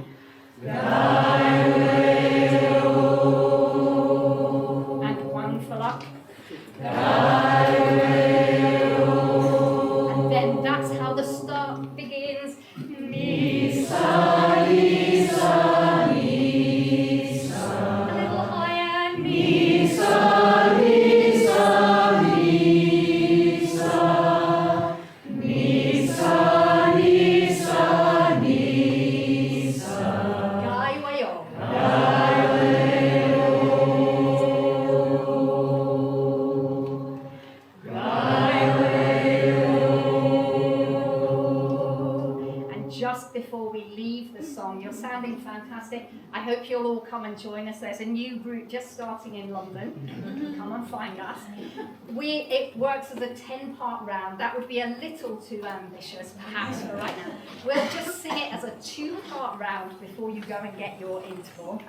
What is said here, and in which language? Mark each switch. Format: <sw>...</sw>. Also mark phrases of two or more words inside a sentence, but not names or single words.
<en>Gaiweo. And one for luck. Gaiweo. And then that's how the start begins. Nisa, Nisa, Nisa. A little higher. Nisa, Nisa, Nisa. Nisa, Nisa, Nisa. Gaiweo. Gaiweo. Gaiweo. And just before we leave the song, you're sounding fantastic. I hope you'll all come and join us. There's a new group just starting in London. Come and find us. It works as a 10-part round. That would be a little too ambitious, perhaps, for right now. We'll just sing it as a 2-part round before you go and get your interval.</en>